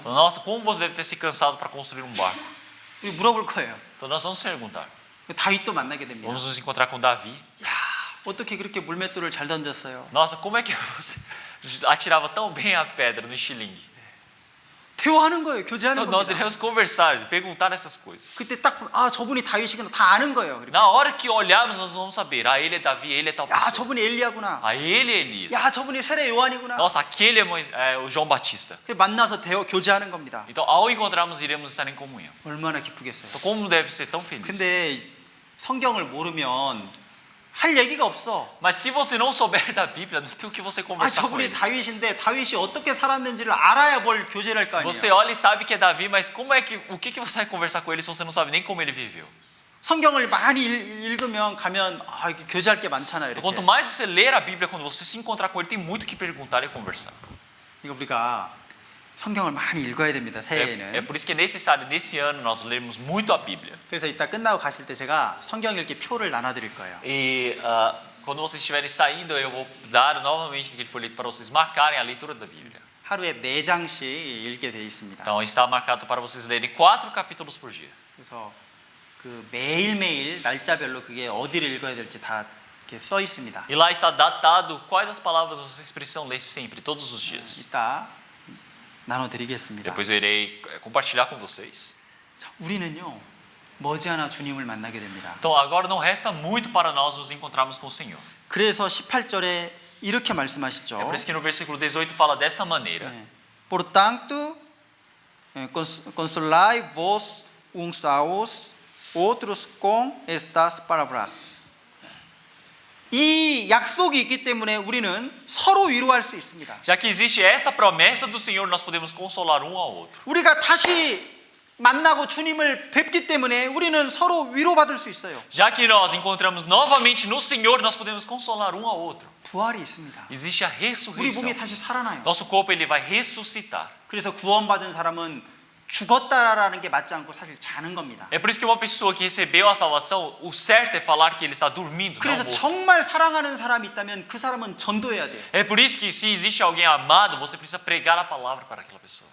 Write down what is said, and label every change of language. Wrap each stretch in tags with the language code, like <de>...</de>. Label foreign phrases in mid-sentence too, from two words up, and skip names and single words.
<pt>Então, nossa, como você deve ter se cansado para construir um barco?</pt> <ko>우리 물어볼 거예요.</ko> <pt>Então nós vamos perguntar.</pt> <ko>다윗도 만나게 됩니다.</ko> <pt>Vamos nos encontrar com Davi.</pt> <ko>야, 어떻게 그렇게 물맷돌을 잘 던졌어요?</ko> <pt>Nossa, como é que você atirava tão bem a pedra no estilingue?</pt> <ko>대화하는 거예요. 교제하는</ko> <pt>Então nós</pt> <ko>겁니다.</ko> <pt>iremos conversar, perguntar essas coisas.</pt> <ko>그때 딱 저분이 다윗이구나 다 아는 거예요. 그렇게.</ko> <pt>Na hora que olharmos, nós vamos saber. Ah, ele é Davi, ele é tal</pt> <ko>야,</ko> <pt>pessoa.</pt> <ko>저분이 엘리야구나.</ko> <pt>Ah, ele é Elias.</pt> <ko>야, 저분이 세례 요한이구나.</ko> <pt>Nossa, aquele é o João Batista.</pt> <ko>만나서 교제하는 겁니다.</ko> <pt>Então, ao encontrarmos, iremos estar em comunhão.</pt> <ko>얼마나 기쁘겠어요.</ko> <pt>Então, como deve ser tão feliz?</pt> <ko>근데 성경을 모르면 할 얘기가 없어.</ko> <pt>Mas se você não souber da Bíblia, não tem o que você conversar com</pt> <ko>저분이</ko> <pt>eles.</pt> <ko>다윗인데 다윗이 어떻게 살았는지를 알아야 뭘 교제를 할 거 아니에요.</ko> <pt>Você olha e sabe que é Davi, mas o que você vai conversar com ele se você não sabe nem como ele viveu?</pt> <ko>성경을 많이 읽으면 가면 이게 교제할 게 많잖아요.</ko> <pt>Então,</pt> <ko>이렇게.</ko> <pt>quanto mais você ler a Bíblia, quando você se encontrar com ele, tem muito o que perguntar e conversar.</pt> <ko>이거 우리가 성경을 많이 읽어야 됩니다.</ko> <pt>É</pt> <ko>새해에는.</ko> <pt>por isso que é necessário, nesse ano, nós lermos muito a Bíblia.</pt> <ko>그래서 이따 끝나고 가실 때 제가 성경 읽기 표를 나눠드릴 거예요.</ko> <pt>E quando vocês estiverem saindo, eu vou dar novamente aquele folheto para vocês marcarem a leitura da Bíblia.</pt> <ko>하루에 4장씩 읽게 돼 있습니다.</ko> <pt>Então está marcado para vocês lerem 4 capítulos por dia.</pt> <ko>그래서 그 매일매일 날짜별로 그게 어디를 읽어야 될지 다 이렇게 써 있습니다.</ko> <pt>E lá está datado quais as palavras vocês precisam ler sempre, todos os dias.</pt> <ko>이따 나눠드리겠습니다.</ko> <pt>Depois eu irei compartilhar com vocês.</pt> <ko>자, 우리는요 머지않아 주님을 만나게 됩니다.</ko> <pt>Então agora não resta muito para nós nos encontrarmos com o Senhor.</pt> <ko>그래서 18절에 이렇게 말씀하시죠.</ko> <pt>É por isso que no versículo 18 fala dessa maneira. Portanto, consolai vos uns aos outros com estas palavras.</pt> <ko>이 약속이 있기 때문에 우리는 서로 위로할 수 있습니다.</ko> <pt>Já que existe esta promessa do Senhor, nós podemos consolar um ao outro.</pt> <ko>우리가 다시 만나고 주님을 뵙기 때문에 우리는 서로 위로받을 수 있어요.</ko> <pt>Já que nós encontramos novamente no Senhor, nós podemos consolar um ao outro.</pt> <ko>부활이 있습니다.</ko> <pt>Existe a</pt> <ko>우리</ko> <pt>ressurreição.</pt> <ko>몸이 다시 살아나요.</ko> <pt>Nosso corpo ele vai ressuscitar.</pt> <ko>그래서 구원받은 사람은 죽었다라는 게 맞지 않고 사실 자는 겁니다.</ko> <pt>É por isso que uma pessoa que recebeu a salvação, o certo é falar que ele está dormindo, não</pt> <ko>그래서</ko> <pt>morto.</pt> <ko>정말 사랑하는 사람이 있다면 그 사람은 전도해야 돼요.</ko> <pt>É por isso que se existe alguém amado, você precisa pregar a palavra para aquela pessoa.</pt>